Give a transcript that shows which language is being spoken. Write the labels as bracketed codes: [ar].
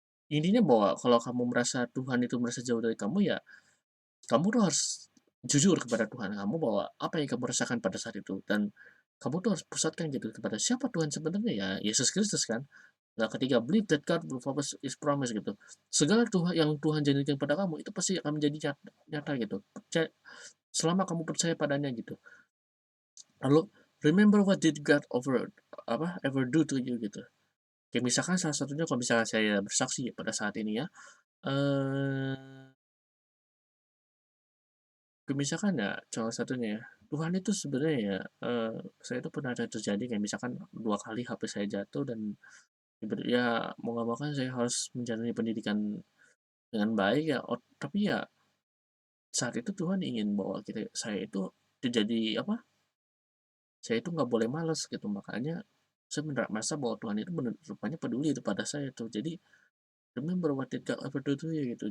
[id] Intinya bahwa kalau kamu merasa Tuhan itu merasa jauh dari kamu, ya kamu tuh harus jujur kepada Tuhan kamu bahwa apa yang kamu rasakan pada saat itu, dan kamu tuh harus pusatkan gitu kepada siapa Tuhan sebenarnya, ya Yesus Kristus kan. Nah, ketika [en] believe that God will fulfill His promise [id] gitu. Segala Tuhan yang Tuhan janjikan pada kamu itu pasti akan menjadi nyata gitu. Selama kamu percaya padanya gitu. Lalu [en] remember what did God ever do to you [id] gitu. Kayak misalkan salah satunya kalau misalkan saya bersaksi pada saat ini ya, eh misalkan ya salah satunya ya, Tuhan itu sebenarnya ya, saya itu pernah ada terjadi kayak misalkan 2 kali HP saya jatuh dan ya mau nggak mau kan saya harus menjalani pendidikan dengan baik ya, tapi ya saat itu Tuhan ingin bahwa saya itu jadi saya itu nggak boleh malas gitu, makanya saya merasa bahwa Tuhan itu rupanya peduli pada saya tuh. Jadi [en] remember what did God ever do to you [id] gitu.